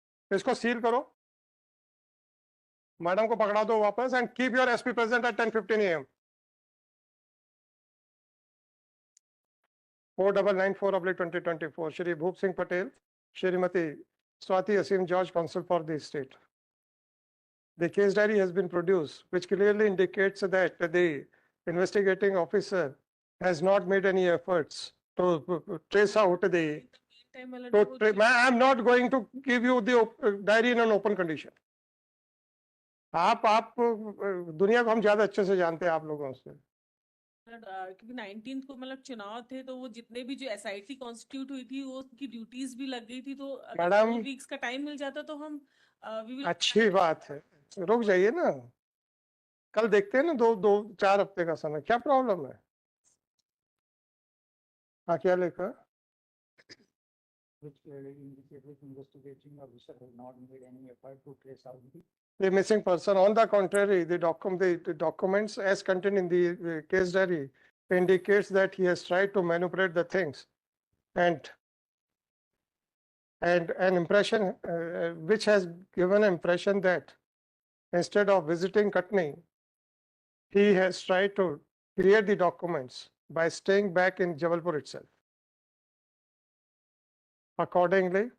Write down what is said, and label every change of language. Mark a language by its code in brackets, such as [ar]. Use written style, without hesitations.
[hi] इसको सील करो, मैडम को पकड़ा दो वापस, [en] And keep your SP present at 10:15 AM। 4994/2024 Shri Bhup Singh Patel, Shrimati Swati Asim George, counsel for the state. The case diary has been produced, which clearly indicates that the investigating officer has not made any efforts to trace out the. [hi] Time वाला [en] To [hi] वो [en] I am not going to give you the diary in an open condition. [hi] आप दुनिया को हम ज्यादा अच्छे से जानते हैं आप लोगों से। क्योंकि 19 को मतलब चुनाव थे, तो वो जितने भी जो एसआईटी कॉन्स्टिट्यूट हुई थी वो उनकी ड्यूटीज भी लग गई थी, तो मैडम 4 वीक्स का टाइम मिल जाता तो हम [en] we will- [hi] अच्छी बात है, रुक जाइए ना, कल देखते हैं ना, 4 हफ्ते का समय, क्या प्रॉब्लम है? हाँ क्या लिखा? [en] which clearly indicates that investigating officer has not made any effort to trace out the missing person. On the contrary, the documents as contained in the case diary indicates that he has tried to manipulate the things, and an impression which has given an impression that instead of visiting Katni, he has tried to clear the documents by staying back in Jabalpur itself. Accordingly,